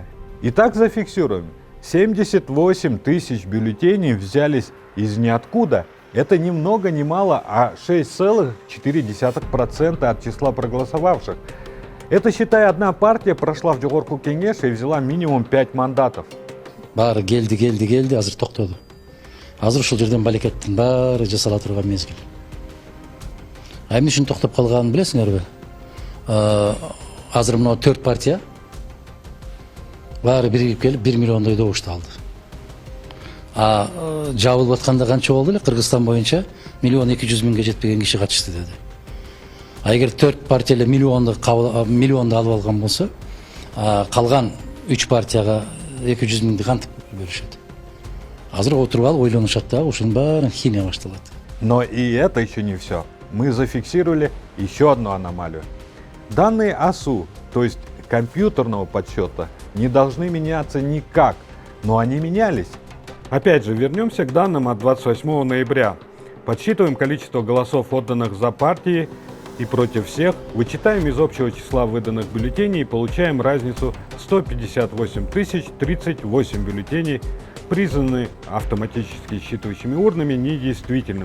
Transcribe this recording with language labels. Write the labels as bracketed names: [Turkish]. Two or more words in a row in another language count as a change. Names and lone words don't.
[Russian] Итак, зафиксируем. 78 тысяч бюллетеней взялись из ниоткуда. Это ни много ни мало, а 6,4% от числа проголосовавших. Это, считай, одна партия прошла в Жогорку Кеңеш и взяла минимум 5 мандатов. [Kyrgyz] Баары келди, азыр токтоду. Азыр ушул жерден балекеттин баары жасала турган мезгил. Эмне үчүн токтоп калганын билесиңерби? Азыр мына 4 партия баары биригип келип 1 миллиондой добушту алды. Жабылып атканда канча болду эле? Кыргызстан боюнча 1 200 000 жетпеген киши катышты деди. Эгер 4 партия эле миллионду алып алган болсо, калган 3 партияга 200 000 кантип бөлүшөт. Азыр отуруп алып ойлонушат да, ушунун баарын химия башталат. [Russian] Но и это еще не все. Мы зафиксировали еще одну аномалию. Данные АСУ, то есть компьютерного подсчета, не должны меняться никак, но они менялись. Опять же, вернемся к данным от 28 ноября. Подсчитываем количество голосов, отданных за партии и против всех, вычитаем из общего числа выданных бюллетеней и получаем разницу 158 038 бюллетеней, признаны автоматически считывающими урнами недействительными.